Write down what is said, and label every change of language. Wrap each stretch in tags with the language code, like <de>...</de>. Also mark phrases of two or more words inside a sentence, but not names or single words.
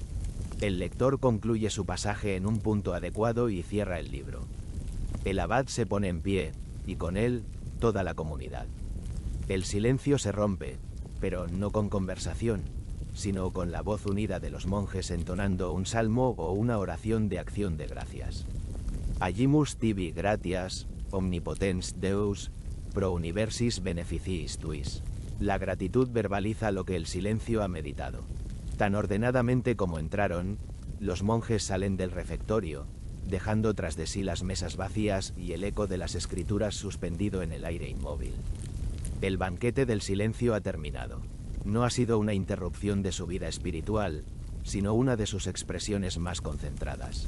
<es>El lector concluye su pasaje en un punto adecuado y cierra el libro. El abad se pone en pie, y con él, toda la comunidad. El silencio se rompe, pero no con conversación, sino con la voz unida de los monjes entonando un salmo o una oración de acción de gracias.</es> <la>Agimus tibi gratias, omnipotens Deus, pro universis beneficiis tuis.</la> <es>La gratitud verbaliza lo que el silencio ha meditado. Tan ordenadamente como entraron, los monjes salen del refectorio, dejando tras de sí las mesas vacías y el eco de las escrituras suspendido en el aire inmóvil. El banquete del silencio ha terminado. No ha sido una interrupción de su vida espiritual, sino una de sus expresiones más concentradas.</es>